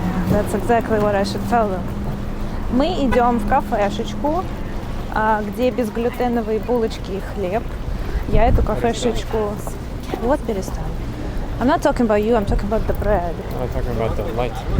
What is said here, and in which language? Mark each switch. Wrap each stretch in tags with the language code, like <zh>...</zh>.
<en>That's exactly what I should tell them.</en> <ru>Мы идем в кафешечку, где безглютеновые булочки и хлеб. Я эту кафешечку... Вот перестань.</ru> <en>I'm not talking about you, I'm talking about the bread. I'm talking about the light.</en>